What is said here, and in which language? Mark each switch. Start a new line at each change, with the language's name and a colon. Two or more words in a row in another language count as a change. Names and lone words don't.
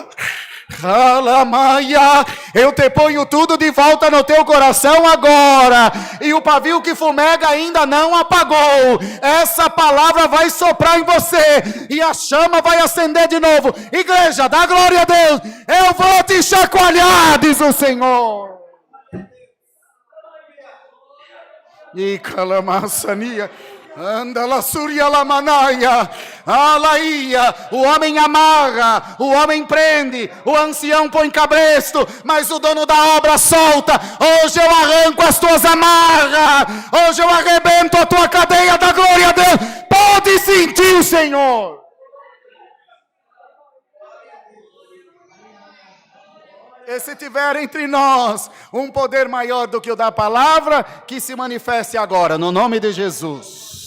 Portuguese: Alamaia, eu te ponho tudo de volta no teu coração agora, e o pavio que fumega ainda não apagou. Essa palavra vai soprar em você e a chama vai acender de novo. Igreja, dá glória a Deus. Eu vou te chacoalhar, diz o Senhor. E calamaçania. Anda la suria la manaia, alaia, o homem amarra, o homem prende, o ancião põe cabresto, mas o dono da obra solta. Hoje eu arranco as tuas amarras, hoje eu arrebento a tua cadeia da glória a Deus. Pode sentir o Senhor. E se tiver entre nós um poder maior do que o da palavra, que se manifeste agora, no nome de Jesus.